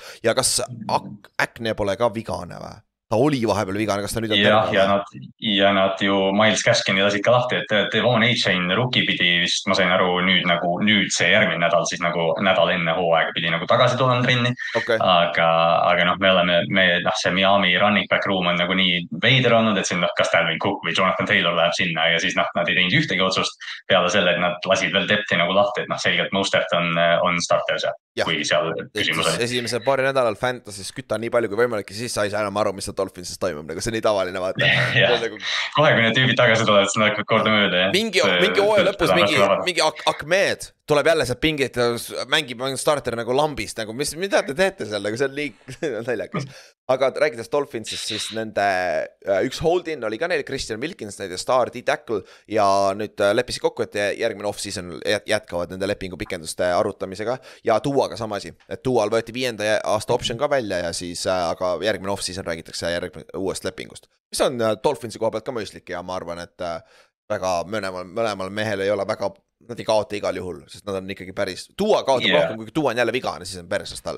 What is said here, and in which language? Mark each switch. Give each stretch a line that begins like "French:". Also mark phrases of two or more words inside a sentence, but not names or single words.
Estonian: Ja kas Akne pole ka vigane või? Ta oli vahepeal vigane, kas ta nüüd on terve? Ja nad ju Miles Gaskini lasid ka lahti, et Devon A-Chain rookie pidi vist, ma sain aru, nüüd see järgmine nädal, siis nagu nädal enne hooaega pidi nagu tagasi tulema trenni. Okay. Aga see Miami
English: running back room
Estonian: on nagu nii veider olnud, et siin kas Dalvin Cook või Jonathan Taylor läheb sinna ja siis nad ei teinud ühtegi otsust peale selle, et nad lasid veel depthi nagu lahti, et selgelt Mostert on starter seal, kui seal küsimus oli. Esimese paari nädalal Fantasy's kütta nii palju kui võimalik ja siis sa ei saa enam aru, mis Dolphinsis toimub, nagu see nii tavaline vaata. Kohe, kui need tüübid tagasi tulevad, siis nad hakkavad korda mööda. Mingi hooaja lõpus mingi Ahmed tuleb jälle sealt pingit ja mängib starter nagu lambist, nagu mida te teete seal, nagu see on nii naljakas. Aga rääkides Dolphinsist, siis nende üks hold-in oli ka neil Christian Wilkins, nende
English: star D-tackle
Estonian: ja nüüd leppisid kokku, et järgmine off-season jätkavad nende lepingu pikenduste arutamisega ja Tuaga sama asi, et Tual võeti 5. aasta option ka välja ja siis aga järgmine off-season räägitakse uuest lepingust, mis on Dolphinsi koha pealt ka mõistlik ja ma arvan, et väga mõlemal mehel ei ole väga, nad ei kaota igal juhul, sest nad on ikkagi päris, Tua kaotab rohkem, kui Tua on jälle vigane, siis on perses tal.